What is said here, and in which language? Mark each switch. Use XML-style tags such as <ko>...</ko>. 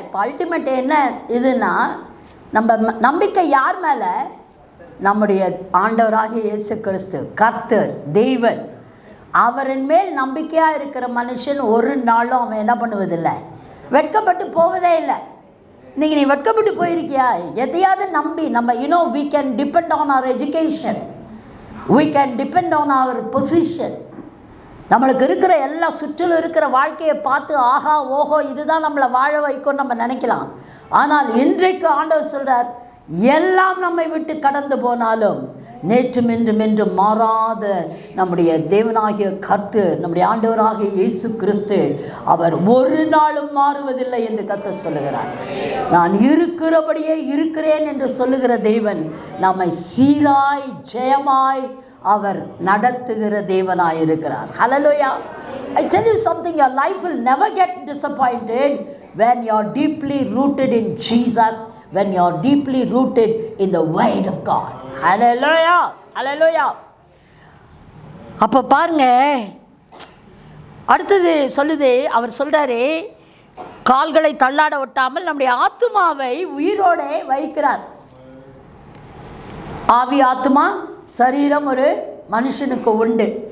<ta>இப்போ அல்டிமேட் என்ன இதுன்னா, நம்ம நம்பிக்கை யார் மேலே? நம்முடைய ஆண்டவராகிய இயேசு கிறிஸ்து, கர்த்தர், தெய்வன். அவரின் மேல் நம்பிக்கையாக இருக்கிற மனுஷன் ஒரு நாளும் அவன் என்ன பண்ணுவதில்லை, வெட்கப்பட்டு போவதே இல்லை. இன்றைக்கி நீ வெட்கப்பட்டு போயிருக்கியா? எதையாவது நம்பி நம்ம</ta> <en>we can depend on our education, we can depend on our position.</en> <ta>நம்மளுக்கு இருக்கிற எல்லா சுற்றிலும் இருக்கிற வாழ்க்கையை பார்த்து ஆஹா ஓஹோ இதுதான் நம்மளை வாழ வைக்கும் நம்ம நினைக்கலாம். ஆனால் இன்றைக்கு ஆண்டவர் சொல்கிறார், எல்லாம் நம்மை விட்டு கடந்து போனாலும் நேற்றும் இன்றும் என்று மாறாத நம்முடைய தேவனாகிய கர்த்தர், நம்முடைய ஆண்டவராகிய இயேசு கிறிஸ்து, அவர் ஒரு நாளும் மாறுவதில்லை என்று கர்த்தர் சொல்லுகிறார். நான் இருக்கிறபடியே இருக்கிறேன் என்று சொல்லுகிற தேவன் நம்மை சீராய் ஜெயமாய் அவர் நடத்துகிற தேவனாய் இருக்கிறார். ஹல்லேலூயா.</ta> <en>I tell you something, your life will never get disappointed when you are deeply rooted in Jesus, when you are deeply rooted in the word of God. Hallelujah. Hallelujah.</en> <ta>அப்போ பாருங்க, அடுத்தது சொல்லுது, அவர் சொல்றாரு, கால்களை தள்ளாட ஒட்டாமல் நம்முடைய ஆத்துமாவை உயிரோட வைக்கிறார். ஆவி ஆத்துமா சரீரம் ஒரு மனுஷனுக்கு உண்டு.</ta>